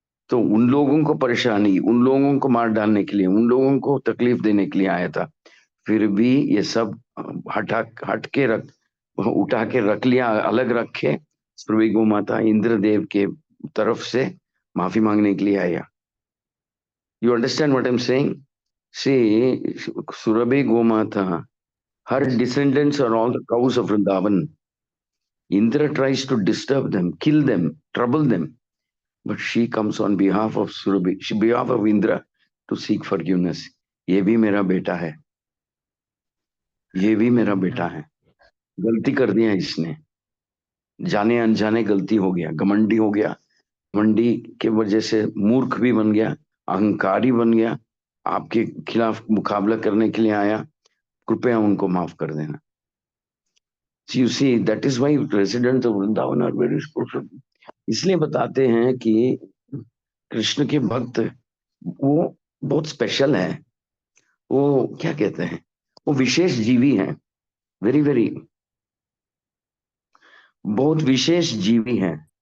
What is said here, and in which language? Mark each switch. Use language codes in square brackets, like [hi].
[hi] तो उन लोगों को परेशानी, उन लोगों को मार डालने के लिए, उन लोगों को तकलीफ देने के लिए आया था। फिर भी ये सब हट के रख, उठा के रख लिया, अलग रखे। सुरभि गोमाता इंद्रदेव के तरफ से माफी मांगने के लिए आया। [en] You understand what I am saying? See, Surabhi Gomata, her descendants are all the cows of Vrindavan. Indra tries to disturb them, kill them, trouble them, but she comes on behalf of Surabhi, behalf of Indra to seek forgiveness. [hi] ये भी मेरा बेटा है, ये भी मेरा बेटा है, गलती कर दिया इसने, जाने अनजाने गलती हो गया, घमंडी हो गया, घमंडी के वजह से मूर्ख भी बन गया, अहंकारी बन गया, आपके खिलाफ मुकाबला करने के लिए आया, कृपया उनको माफ कर देना। [en] So you see, that is why residents of Vrindavan are very special. [hi] इसलिए बताते हैं कि कृष्ण के भक्त वो बहुत स्पेशल है, वो क्या कहते हैं, वो विशेष जीवी हैं, [en] very very, [hi] बहुत विशेष जीवी हैं।